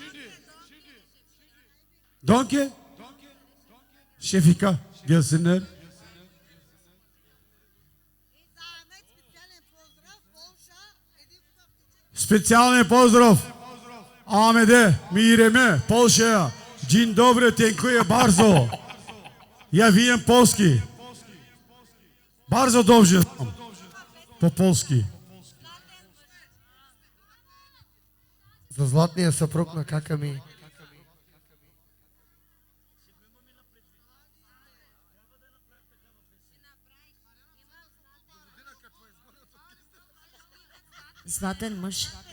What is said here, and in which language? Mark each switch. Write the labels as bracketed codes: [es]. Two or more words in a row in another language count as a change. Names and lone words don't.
[tr] Danke. Şefika gelsinler. [pl] Specjalny pozdrav Ahmet'e, Mirem'e, Polşa'ya. Dzień dobry, dziękuję bardzo. Ja wiem polski. Bardzo dobrze znam po polski. [bg] За златния съпруг на кака ми. Златен мъж.